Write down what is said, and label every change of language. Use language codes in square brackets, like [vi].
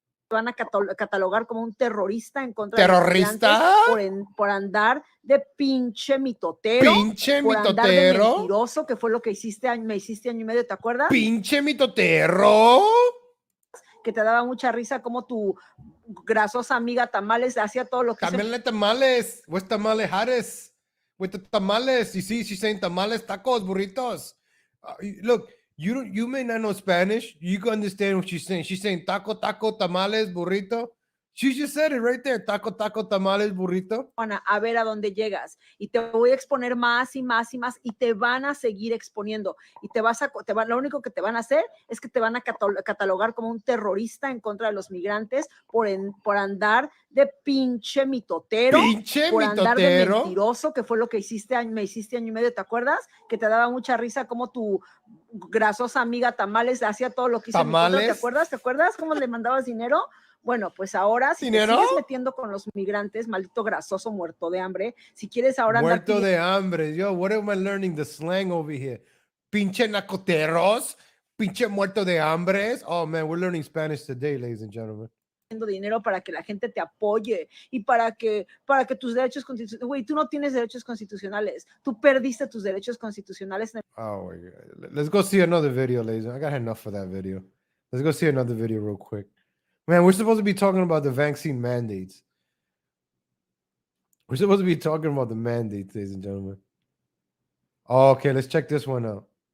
[es] Van a catalogar como un terrorista en contra de los migrantes por andar de pinche mitotero, por andar de mentiroso, que fue lo que me hiciste año y medio, ¿te acuerdas? Pinche mitotero. Que te daba mucha risa como tu grasosa amiga Tamales hacía todo lo que Cámbiale tamales. [en] Where's Tamales Harris? With the tamales. You see, she's saying tamales, tacos, burritos. Look, you may not know Spanish. You can understand what she's saying. She's saying taco, tamales, burrito. She just said it right there. Taco, tamales, burrito. [es] A ver a dónde llegas. Y te voy a exponer más y más y más. Y te van a seguir exponiendo. Y lo único que te van a hacer es que te van a catalogar como un terrorista en contra de los migrantes por andar de pinche mitotero. Por andar de mentiroso, que fue lo que me hiciste año y medio, ¿te acuerdas? Que te daba mucha risa como tu grasosa amiga Tamales hacía todo lo que hizo. ¿Te acuerdas? ¿Te acuerdas cómo le mandabas dinero? Bueno, pues ahora, si te sigues metiendo con los migrantes, maldito grasoso muerto de hambre, si quieres ahora muerto de hambre. [en] Yo, what am I learning? The slang over here. [es] Pinche nacoteros, pinche muerto de hambre. [en] Oh, man, we're learning Spanish today, ladies and gentlemen. [es] Dinero para que la gente te apoye y para que tus derechos constitucionales, güey, tú no tienes derechos constitucionales, tú perdiste tus derechos constitucionales. [en] Oh my God. Let's go see another video, ladies. I got enough of that video. Let's go see another video real quick. Man, we're supposed to be talking about the vaccine mandates. We're supposed to be talking about the mandates, ladies and gentlemen. Oh, okay, let's check this one out.